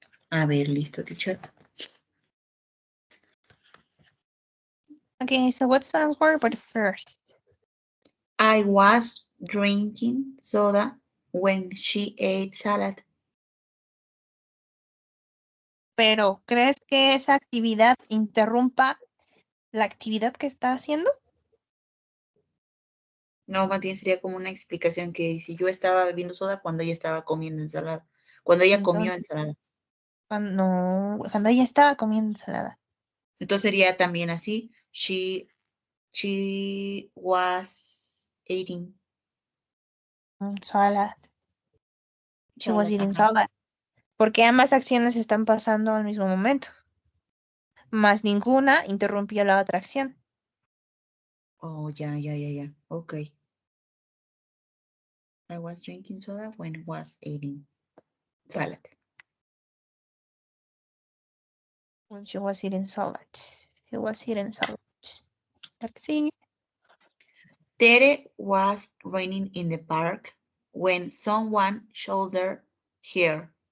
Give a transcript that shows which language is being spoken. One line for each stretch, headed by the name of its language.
Spanish: A ver, listo, teacher.
English: Okay, so what's the word first? I was drinking soda when she ate salad.
Spanish: Pero, ¿crees que esa actividad interrumpa la actividad que está haciendo? No, más bien sería como una explicación que si yo estaba bebiendo soda cuando ella estaba comiendo ensalada. Cuando ella comió Entonces, ensalada. cuando ella estaba comiendo ensalada. Entonces sería también así.
English: She was eating Salad. She was salad. eating
Spanish: Ajá.
English: salad.
Spanish: Porque ambas acciones están pasando al mismo momento. Más ninguna interrumpió la otra acción. Oh, ya. Ok.
English: I was drinking soda when was eating salad. When she was eating salad. She was eating salad. Let's see. There was raining in the park when someone shouldered her.